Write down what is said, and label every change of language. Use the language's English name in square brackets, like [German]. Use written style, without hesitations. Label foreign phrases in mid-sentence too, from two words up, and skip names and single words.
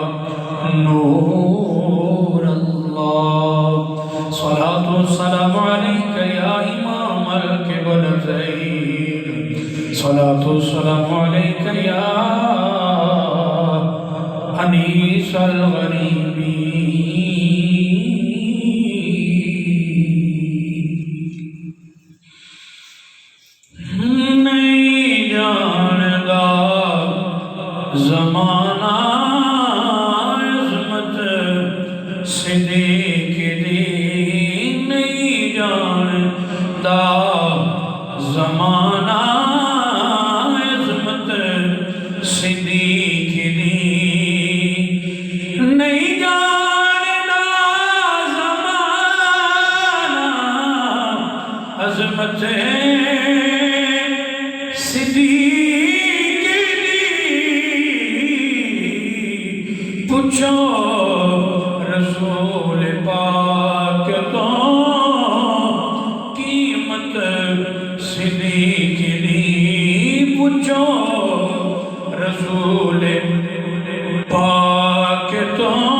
[Arabic] نور الله صلاة والسلام عليك يا إمام القبلتين صلاة والسلام عليك يا أنيس الغريبين [Punjabi] نہیں جاندا زمانہ عظمت صدیق دی نہیں جاندا زمانہ عظمت صدیق دی نہیں جاندا زمانہ عظمت صدیق دی پوچھو رسول پاک تو قیمت صدیق دی پوچھو رسول پاک تو